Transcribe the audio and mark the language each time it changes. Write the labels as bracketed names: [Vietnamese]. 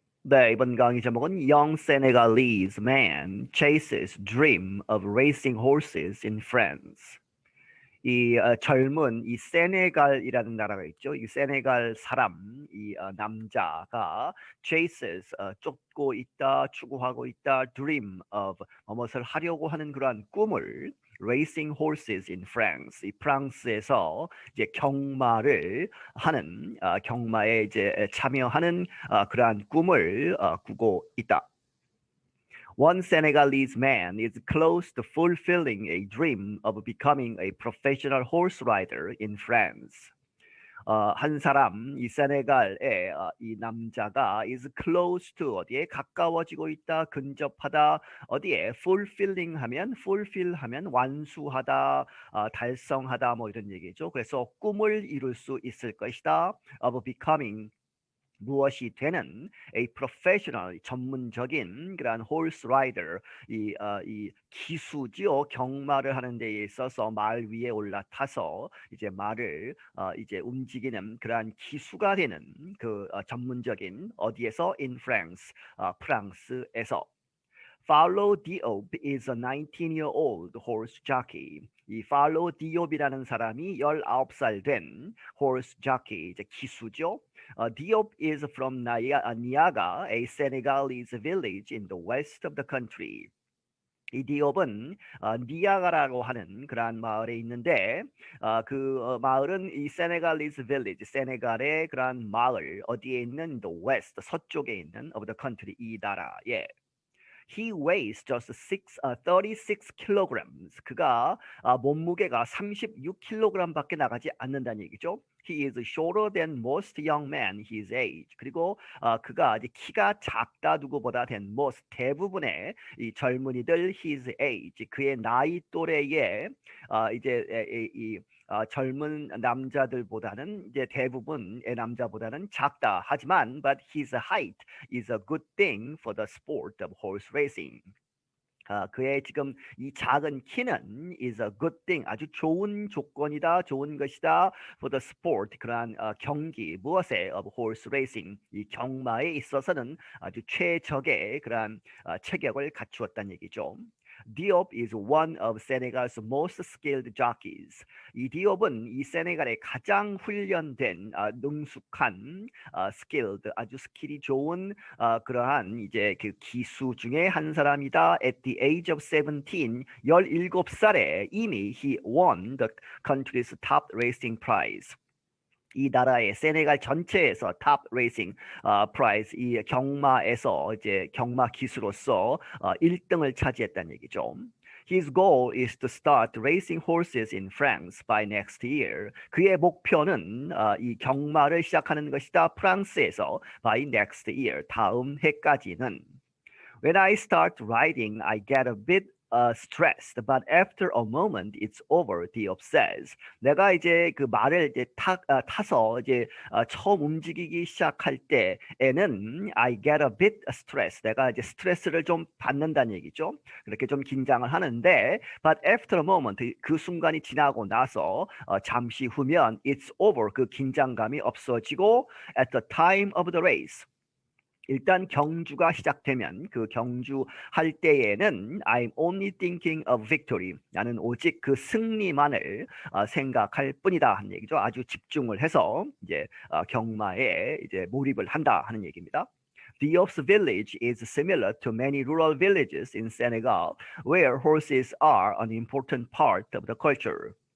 [Korean] 네, 이번 강의 제목은 [English] Young Senegalese man chases dream of racing horses in France. [Korean] 젊은 이 세네갈이라는 나라가 있죠. 이 세네갈 사람, 남자가 [English] chases [Korean] 쫓고 있다, 추구하고 있다, [English] dream of [Korean] 무엇을 하려고 하는 그러한 꿈을 [English] racing horses in France. [Korean] 이 프랑스에서 이제 경마를 하는 경마에 이제 참여하는 그러한 꿈을 꾸고 있다. [English] One Senegalese man is close to fulfilling a dream of becoming a professional horse rider in France. [Korean] 한 사람, 이 세네갈의 이 남자가 [English] is close to [Korean] 어디에 가까워지고 있다, 근접하다, 어디에 [English] fulfilling [Korean] 하면 완수하다, 달성하다 뭐 이런 얘기죠. 그래서 꿈을 이룰 수 있을 것이다. [English] of becoming [Korean] 무엇이 되는 [English] a professional [Korean] 전문적인 그런 [English] horse rider [Korean] 이 기수지요. 경마를 하는 데에 있어서 말 위에 올라타서 이제 말을 이제 움직이는 그러한 기수가 되는 그 전문적인 어디에서 [English] in France [Korean] 프랑스에서. [English] Paulo Diop is a 19-year-old horse jockey. [Korean] 이 팔로 디옵이라는 사람이 19살 된 [English] horse jockey, [Korean] 이제 기수죠. [English] Diop is from Niaga, a Senegalese village in the west of the country. [Korean] 이 디옵은 니아가라고 하는 그러한 마을에 있는데 마을은 이 [English] Senegalese village, [Korean] 세네갈의 그러한 마을 어디에 있는 [English] the west, [Korean] 서쪽에 있는 [English] of the country, [Korean] 이 나라에. [English] He weighs just 36 kilograms. [Korean] 그가 몸무게가 36kg밖에 나가지 않는다는 얘기죠. [English] He is shorter than most young men his age. [Korean] 그리고 그가 이제 키가 작다 누구보다 [English] than most [Korean] 대부분의 이 젊은이들 [English] his age [Korean] 그의 나이 또래의 이제 젊은 남자들보다는 이제 대부분의 남자보다는 작다. 하지만 [English] but his height is a good thing for the sport of horse racing. [Korean] 그의 지금 이 작은 키는 [English] is a good thing, [Korean] 아주 좋은 조건이다, 좋은 것이다 [English] for the sport, [Korean] 그러한 경기, 무엇에 [English] of horse racing, [Korean] 이 경마에 있어서는 아주 최적의 그러한 체격을 갖추었다는 얘기죠. [English] Diop is one of Senegal's most skilled jockeys. [Korean] 이 디옵은 이 세네갈의 가장 훈련된, 능숙한, skilled, 아주 스킬이 좋은 그러한 이제 그 기수 중에 한 사람이다. [English] At the age of 17, [Korean] 17살에 이미 [English] he won the country's top racing prize. [Korean] 이 나라의 세네갈 전체에서 탑 레이싱 프라이즈 이 경마에서 이제 경마 기수로서 1등을 차지했다는 얘기죠. [English] His goal is to start racing horses in France by next year. [Korean] 그의 목표는 이 경마를 시작하는 것이다. 프랑스에서 [English] by next year. [Korean] 다음 해까지는. [English] When I start riding, I get a bit stressed, but after a moment, it's over. Diop says. [Korean] 내가 이제 그 말을 이제 타서 이제 처음 움직이기 시작할 때에는 [English] I get a bit stressed. [Korean] 내가 이제 스트레스를 좀 받는다는 얘기죠. 그렇게 좀 긴장을 하는데, [English] but after a moment, [Korean] 그 순간이 지나고 나서 잠시 후면 [English] it's over. [Korean] 그 긴장감이 없어지고 [English] at the time of the race. [Korean] 일단 경주가 시작되면 그 경주할 때에는 [English] I'm only thinking of victory. [Korean] 나는 오직 그 승리만을 생각할 뿐이다 하는 얘기죠. 아주 집중을 해서 이제 경마에 이제 몰입을 한다 하는 얘기입니다. [English] Diop's village is similar to many rural villages in Senegal, where horses are an important part of the culture.